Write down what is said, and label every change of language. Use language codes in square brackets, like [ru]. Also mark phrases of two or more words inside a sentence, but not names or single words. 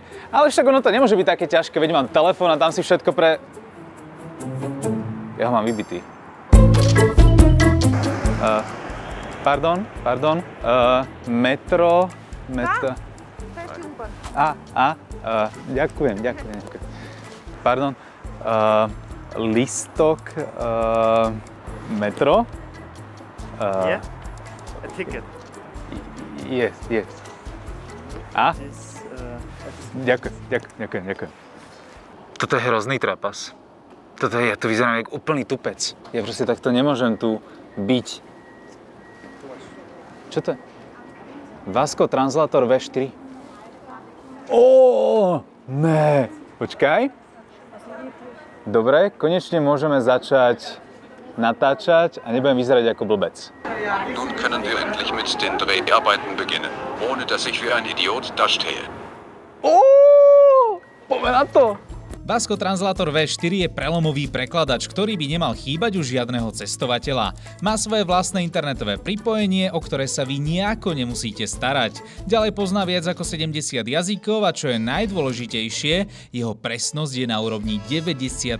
[sk] Ale však ono to nemôže byť také ťažké, veď mám telefón a tam si všetko Ja ho mám vybitý. Pardon. Metro. Ďakujem. Pardon. Listok. Metro. [en] Yeah. A ticket. Yes. [sk] Ďakujem. Toto je hrozný trapas. Ja tu vyzerám jak úplný tupec. Ja proste takto nemôžem tu byť. Čo to je? Vasco Translator V4. Ne. Počkaj. Dobre, konečne môžeme začať natáčať a nebudem vyzerať ako blbec. [de] Nun können wir endlich mit den Dreharbeiten beginnen, ohne dass ich wie ein Idiot dastehe. [sk] Poďme na to. Vasco Translator V4 je prelomový prekladač, ktorý by nemal chýbať u žiadneho cestovateľa. Má svoje vlastné internetové pripojenie, o ktoré sa vy nejako nemusíte starať. Ďalej pozná viac ako 70 jazykov a čo je najdôležitejšie, jeho presnosť je na úrovni 96%.